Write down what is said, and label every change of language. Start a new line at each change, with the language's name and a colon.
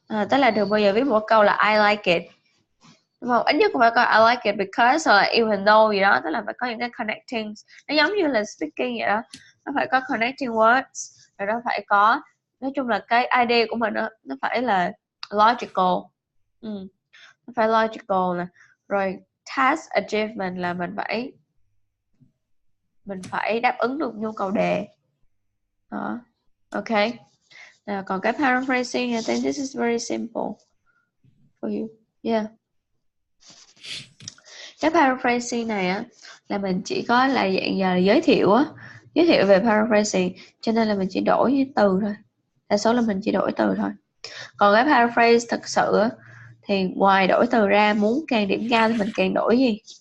Vietnamese: Tức là đừng bao giờ viết một câu là
English: I like it,
Vietnamese: đúng không? Ít nhất cũng phải có
English: I like it because
Vietnamese: hoặc là
English: even though
Vietnamese: gì đó, tức là phải có những cái connecting, nó giống như là speaking vậy đó, nó phải có connecting words, rồi nó phải có, nói chung là cái idea của mình nó phải là logical, nó phải logical nè. Rồi task achievement là mình phải đáp ứng được nhu cầu đề đó.
English: Ok.
Vietnamese: Còn cái
English: paraphrasing, I think this is very simple for you. Yeah.
Vietnamese: Cái paraphrasing này á là mình chỉ có là dạng giờ là giới thiệu về paraphrasing, cho nên là mình chỉ đổi từ thôi, đa số là mình chỉ đổi từ thôi. Còn cái paraphrase thật sự á, thì ngoài đổi từ ra, muốn càng điểm cao thì mình càng đổi gì?